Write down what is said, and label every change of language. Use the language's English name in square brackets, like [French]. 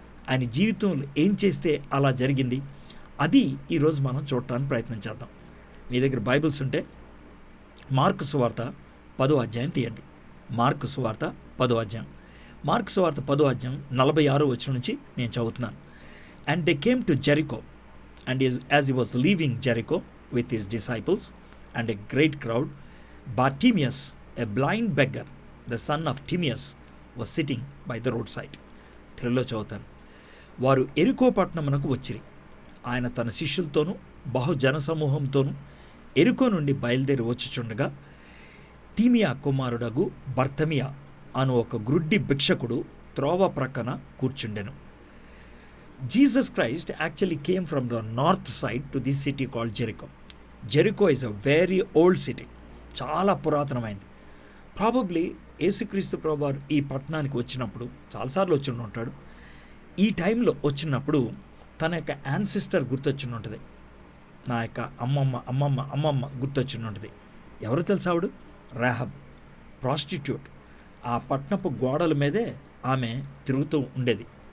[Telugu] ఆయన జీవితంలో ఏం చేస్తే అలా జరిగింది? అది ఈరోజు మనం చూడటానికి ప్రయత్నం చేద్దాం. మీ దగ్గర బైబిల్స్ ఉంటే మార్కు సువార్త 10వ అధ్యాయం తీయండి. మార్కు సువార్త 10వ అధ్యాయం. మార్కు సువార్త 10వ అధ్యాయం 46వ వచనం నుంచి నేను చదువుతున్నాను. [English] And they came to Jericho, and as he was leaving Jericho with his disciples and a great crowd, Bartimaeus, a blind beggar, the son of Timaeus, was sitting by the roadside. [Telugu] తెలుగులో చదువుతాను. వారు ఎరికో పట్టణమునకు వచ్చిరి. ఆయన తన శిష్యులతోనూ బహుజన సమూహంతోనూ ఎరికో నుండి బయలుదేరి వచ్చుచుండగా తీమియా కుమారుడగు బర్తమియా అను ఒక గ్రుడ్డి భిక్షకుడు త్రోవ ప్రక్కన కూర్చుండెను. [English] Jesus Christ actually came from the north side to this city called Jericho. Jericho is a very old city. [Telugu] చాలా పురాతనమైంది. ప్రాబబ్లీ యేసుక్రీస్తు ప్రభువారు ఈ పట్టణానికి వచ్చినప్పుడు చాలాసార్లు వచ్చి ఉంటాడు. ఈ టైంలో వచ్చినప్పుడు తన యొక్క యాన్సిస్టర్ గుర్తొచ్చి ఉంటుంది, నా యొక్క అమ్మమ్మ గుర్తొచ్చి ఉంటుంది. ఎవరు తెలుసా ఆవిడ? రాహబ్, ప్రాస్టిట్యూట్. ఆ పట్టణపు గోడల మీదే ఆమె తిరుగుతూ ఉండేది.